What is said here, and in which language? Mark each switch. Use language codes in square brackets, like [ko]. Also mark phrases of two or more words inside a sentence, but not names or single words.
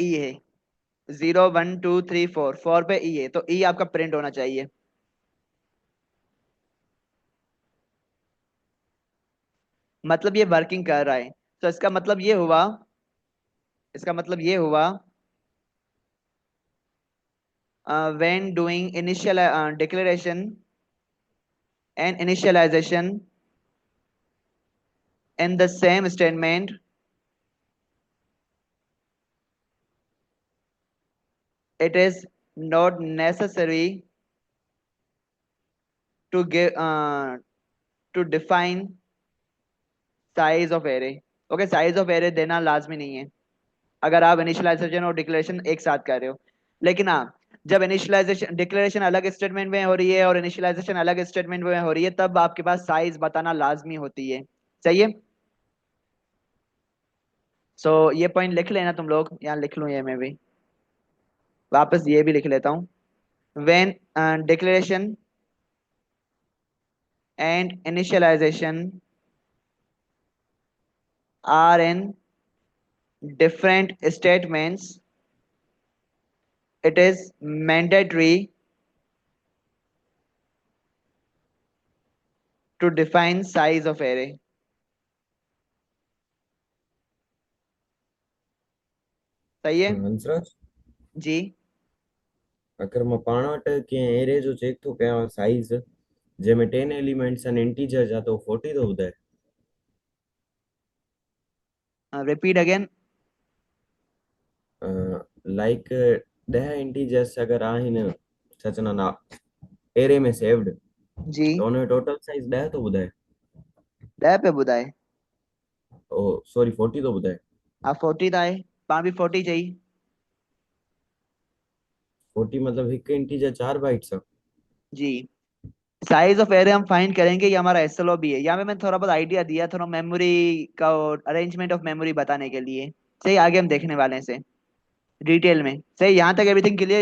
[hi] ई है। 0 1 2 3 4, 4 पे ई है, तो ई आपका प्रिंट होना चाहिए। मतलब ये वर्किंग कर रहा है। तो इसका मतलब ये हुआ [en] when doing initial declaration and initialization in the same statement, it is not necessary to give to define size of array। [hi] ओके, [en] size of array [hi] देना लाजमी नहीं है अगर आप इनिशियलाइजेशन और डिक्लेरेशन एक साथ कर रहे हो। लेकिन हाँ, जब इनिशियलाइजेशन डिक्लेरेशन अलग स्टेटमेंट में हो रही है और इनिशियलाइजेशन अलग स्टेटमेंट में हो रही है, तब आपके पास साइज बताना लाजमी होती है। सही है। सो ये पॉइंट लिख लेना तुम लोग, यहाँ लिख लूँ ये मैं भी, वापस ये भी लिख लेता हूँ। [en] when declaration and initialization are in different statements, it is mandatory to define size of array। [hi] सही है हंसराज, जी। [sd] अगर मां पाण वटि कंहिं एरे जो चेक थो कयां साइज़ जंहिंमें 10 एलिमेंट्स आहिनि इंटीजर जा, त उहो 40 थो ॿुधाए। [en] Repeat again. [sd] लाइक 10 इंटीजर्स अगर आहिनि, छा चवंदा आहिनि, एरे में सेव्ड, जी। त हुन जो टोटल साइज़ 10 थो ॿुधाए। 10 पे ॿुधाए? ओ सॉरी, 40 थो ॿुधाए। [hi] हा 40 था है, पाण भी 40 चाहिए। [sd] 40 मतलब हिकु इंटीजर 4 बाइट्स आहे। जी। [hi] साइज ऑफ एरे हम फाइंड करेंगे, ये हमारा एसएलओ भी है। यहाँ पे मैंने थोड़ा बहुत आइडिया दिया, थोड़ा मेमोरी का [en] arrangement of memory [hi] बताने के लिए। सही, आगे हम देखने वाले हैं इसे डिटेल में। सही, यहाँ तक [en] everything clear?